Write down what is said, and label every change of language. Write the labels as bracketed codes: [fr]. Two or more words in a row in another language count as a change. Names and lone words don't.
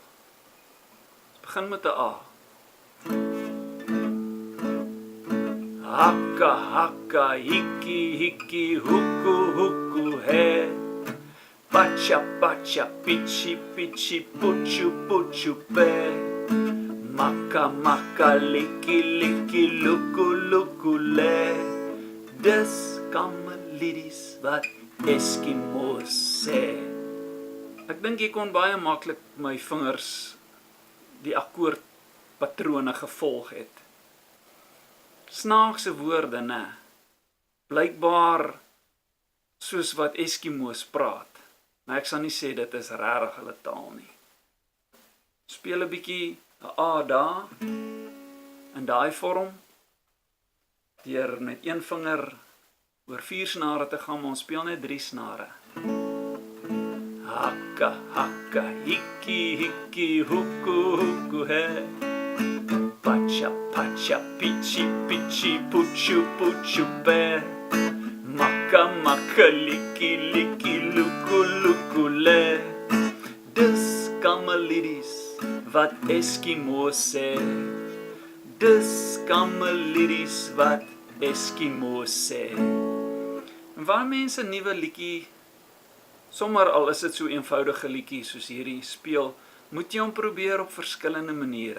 [af] Ons begin met 'n A. Hakka, hakka, hikki, hikki, hoeku, hoeku, he. Pacha, pacha, pichi, pichi, puchu, puchu, pe. Makka, makka, likki, likki, luku, luku, le. Dis Kamaliedis wat Eskimo's sê. Ek dink jy kon baie maklik my vingers die akkoordpatrone gevolg het. Snaakse woorde, né? Blykbaar soos wat Eskimo's praat. Maar ek sal nie sê dit is regtig hulle taal nie. Speel 'n bietjie 'n A daar in daai vorm deur met een vinger oor 4 snare te gaan, maar ons speel net 3 snare. Hakka, hakka, hikki, hikki, hoeku, hoeku, he. Pacha, pacha, pichi, pichi, puchu, puchu, pe. Makka, makka, likki, likki, luku, luku, le. Dis Kamaliedis wat Eskimo's sê. Dis Kamaliedis wat Eskimo's sê. En waar mense 'n nuwe liedjie, sommer al is dit so eenvoudige liedjie soos hierdie speel, moet jy hom probeer op verskillende maniere.